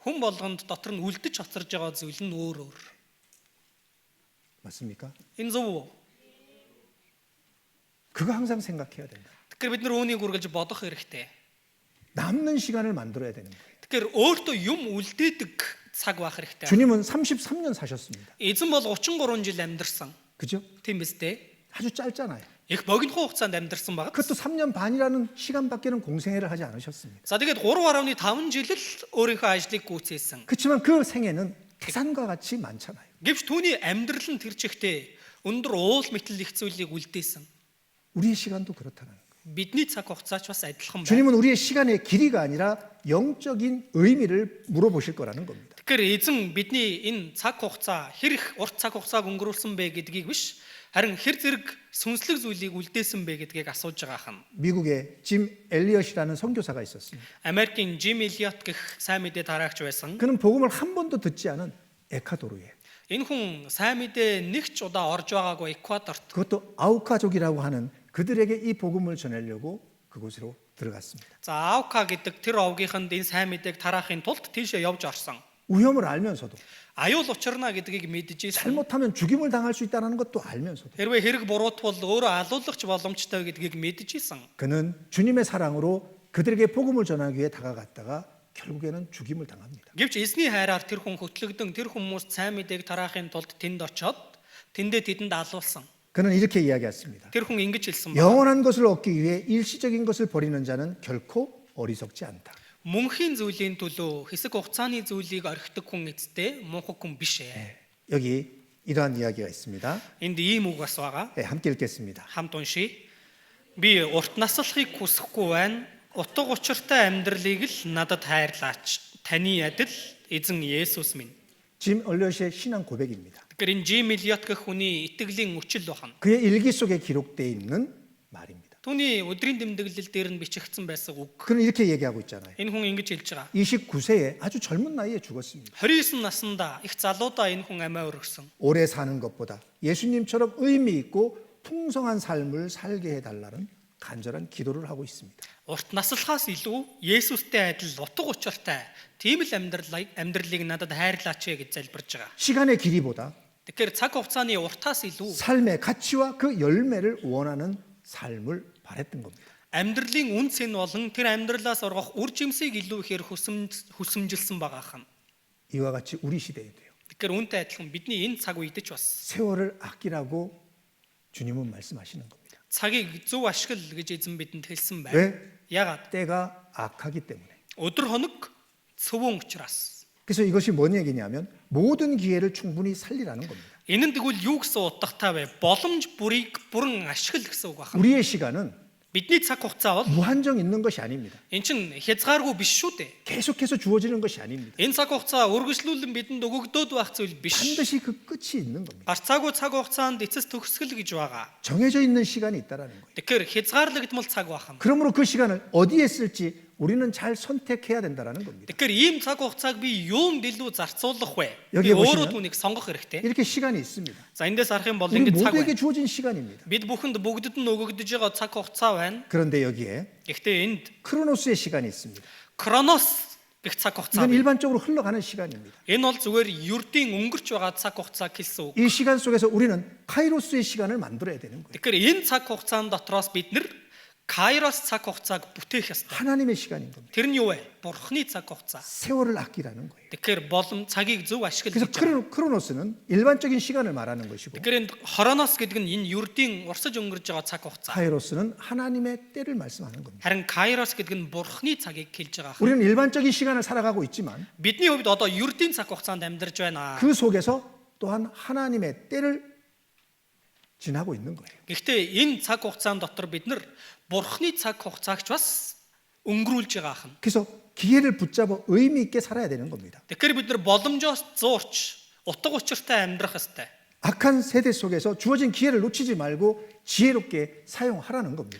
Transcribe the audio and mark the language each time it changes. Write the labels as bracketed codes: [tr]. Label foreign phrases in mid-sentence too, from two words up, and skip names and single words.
[mn] хүн болгонд дотор нь үлдэж хоцорж байгаа зүйл нь өөр өөр. [ko] 맞습니까? [mn] Энэ зөв үү? [ko] 그거 항상 생각해야 된다. [mn] Тэгэхээр бид нар үүнийг үргэлж бодох хэрэгтэй. [ko] 남는 시간을 만들어야 되는 거예요. [mn] Тэгэхээр өөртөө юм үлдээдэг цаг байх хэрэгтэй. [ko] 주님은 33년 사셨습니다. [mn] Эзэн бол 33 жил амьдарсан. [ko] 그죠? [mn] Тийм биз дээ? [ko] 아주 짧잖아요. [mn] Их богино хугацаанд амьдарсан баг. [ko] 그것도 3년 반이라는 시간밖에는 공생애를 하지 않으셨습니다. [mn] За тэгээд 3.5 жил л өөрийнхөө ажлыг гүйцээсэн. [ko] 그렇지만 그 생애는 태산과 같이 많잖아요. [mn] Гэвч түүний амьдрал нь тэр чигтээ өндөр уул мэтэл их зүйлийг үлдээсэн. [ko] 우리의 시간도 그렇다는 거예요. [mn] Бидний цаг хугацаач бас адилхан байна. [ko] 주님은 우리의 시간의 길이가 아니라 영적인 의미를 물어보실 거라는 겁니다. [mn] Тэгэхээр эзэн бидний энэ цаг хугацаа хэр их урт цаг хугацааг өнгөрүүлсэн бэ гэдгийг биш, харин хэр зэрэг сүнслэг зүйлийг үлдээсэн бэ гэдгийг асууж байгаа хань. [ko] 미국에 짐 엘리엇이라는 선교사가 있었습니다. [mn] Америкийн Jim Elliot гэх сайн мэдээ тараагч байсан. [ko] 그는 복음을 한 번도 듣지 않은 에콰도르에, [mn] Энэ хүн сайн мэдээ нэг ч удаа орж байгаагүй Эквадорт. [ko] 그것도 아우카족이라고 하는 그들에게 이 복음을 전하려고 그곳으로 들어갔습니다. [mn] За Аука гэдэг тэр овгийнханд энэ сайн мэдээг тараахын тулд тийшээ явж орсон. [ko] 위험을 알면서도 [mn] Аюул учрна гэдгийг мэдчихсэн. [ko] 잘못하면 죽임을 당할 수 있다는 것도 알면서도 [mn] Хэрвээ хэрэг буруутвал өөрөө алуулагч боломжтой гэдгийг мэдчихсэн. [ko] 그는 주님의 사랑으로 그들에게 복음을 전하기 위해 다가갔다가 결국에는 죽임을 당합니다. [mn] Гэвч эзний хайраар тэр хүн хөтлөгдөн тэр хүмүүст сайн мэдээг тараахын тулд тэнд очиод тэндээ тэдэнд алуулсан. [ko] 그는 이렇게 이야기했습니다. [mn] Тэр хүн ингэж хэлсэн ба. [ko] 영원한 것을 얻기 위해 일시적인 것을 버리는 자는 결코 어리석지 않다. [mn] Мөнхийн зүйлийн төлөө хэсэг хугацааны зүйлийг орхидог хүн эцтэй мунхаг хүн биш ээ. [ko] 여기 이러한 이야기가 있습니다. [mn] Энд ийм үг бас байгаа. [ko] 함께 읽겠습니다. [mn] Хамт уншия. Би урт наслахыг хүсэхгүй байна. Утга учиртай амьдралыг л надад хайрлаач. Таны адил эзэн Есүс минь. [ko] 짐 얼리엇의 신앙 고백입니다. [mn] Тэгэхээр энэ Jim Elliot гэх хүний итгэлийн үчил байна. [ko] 그의 일기 속에 기록되어 있는 말입니다. [mn] Түүний өдрийн тэмдэглэл дээр нь бичигдсэн байсан үг. [ko] 그는 이렇게 얘기하고 있잖아요. [mn] Энэ хүн ингэж хэлж байгаа. [ko] 29세에 아주 젊은 나이에 죽었습니다. [mn] 29 наснда их залуудаа энэ хүн амиа өргөсөн. [ko] 오래 사는 것보다 예수님처럼 의미 있고 풍성한 삶을 살게 해달라는 간절한 기도를 하고 있습니다. [mn] Урт наслахаас илүү Есүстэй адил утга учиртай тийм л амьдралыг надад хайрлаач гэж залбирж байгаа. [ko] 시간의 길이보다 [mn] Тэгэхээр цаг хугацааны уртаас илүү [ko] 삶의 가치와 그 열매를 원하는 삶을 바랬던 겁니다. [mn] амьдралын үнц нь болон тэр амьдралаас ургах үр жимсийг илүү ихээр хүсэмжилсэн байгаа хань. [ko] 이와 같이 우리 시대에도요. [mn] Тэгэхээр үүнтэй адилхан бидний энэ цаг үед ч бас [ko] 세월을 아끼라고 주님은 말씀하시는 겁니다. [mn] цагийг зөв ашигла гэж эзэн бидэнд хэлсэн байна. [ko] 왜? [mn] Ягаад? [ko] 때가 악하기 때문에. [mn] Өдөр хоног цөвөн учраас. [ko] 그래서 이것이 뭔 얘기냐면 모든 기회를 충분히 살리라는 겁니다. [mn] Энэ нь тэгвэл юу гэсэн утгатай вэ? Боломж бүрийг бүрэн ашигла гэсэн үг байна. [ko] 우리의 시간은 [mn] Бидний цаг хугацаа бол [ko] 무한정 있는 것이 아닙니다. [mn] эн чин хязгааргүй биш шүү дээ. [ko] 계속해서 주어지는 것이 아닙니다. [mn] Энэ цаг хугацаа үргэлжлүүлэн бидэнд өгөгдөөд байх зүйл биш. [ko] 반드시 그 끝이 있는 겁니다. [mn] Гарцаагүй цаг хугацаанд эцэс төгсгөл гэж байгаа. [ko] 정해져 있는 시간이 있다라는 거예요. [mn] Тэгэхээр хязгаарлагдмал цаг байх юм. [ko] 그러므로 그 시간을 어디에 쓸지 우리는 잘 선택해야 된다라는 겁니다. [mn] Тэгэхээр ийм цаг хугацааг би юунд илүү зарцуулах вэ? [ko] 여기 [mn] Би [ko] 보시면 [mn] өөрөө түүнийг сонгох хэрэгтэй. [ko] 이렇게 시간이 있습니다. [mn] За эндээс харах юм бол [ko] 우리 [mn] ингэ цаг [ko] 모두에게 [mn] байна. [ko] 주어진 시간입니다. [mn] Бид бүхэнд бүгдэд нь өгөгдөж байгаа цаг хугацаа байна. [ko] 그런데 여기에 [mn] Гэхдээ энд [ko] 크로노스의 시간이 있습니다. [mn] Кронос гэх цаг хугацаа [ko] 이건 [mn] байна. [ko] 일반적으로 흘러가는 시간입니다. [mn] Энэ бол зүгээр ердийн өнгөрч байгаа цаг хугацаа хэлсэн үг. [ko] 이 시간 속에서 우리는 카이로스의 시간을 만들어야 되는 거예요. [mn] Тэгэхээр энэ цаг хугацаанд дотроос бид нэр Кайрос цаг хугацааг бүтээх ёстой. [ko] 하나님의 시간인 겁니다. [mn] Тэр нь юу вэ? Бурхны цаг хугацаа. [ko] 세월을 아끼라는 거예요. [mn] Тэгэхээр цагийг зөв ашиглаж [ko] 그래서 [mn] байгаа. [ko] 크로노스는 일반적인 시간을 말하는 것이고 [mn] Тэгэхээр энэ хороноос гэдэг нь энэ ердийн урсаж өнгөрж байгаа цаг хугацаа. [ko] 카이로스는 하나님의 때를 말씀하는 겁니다. [mn] Харин Кайрос гэдэг нь Бурхны цагийг хэлж байгаа. [ko] 우리는 일반적인 시간을 살아가고 있지만 [mn] Бидний хувьд одоо ердийн цаг хугацаанд амьдарч байна. [ko] 그 속에서 또한 하나님의 때를 지나고 있는 거예요. [mn] Гэхдээ энэ цаг хугацаанд дотор бид нар Бурхны цаг хугацаагч бас өнгөрүүлж байгаа хан. [ko] 그래서 기회를 붙잡아 의미 있게 살아야 되는 겁니다. [mn] Тэгэхээр бид нар боломжоос зуурч утга учиртай амьдрах ёстой. [ko] 악한 세대 속에서 주어진 기회를 놓치지 말고 지혜롭게 사용하라는 겁니다.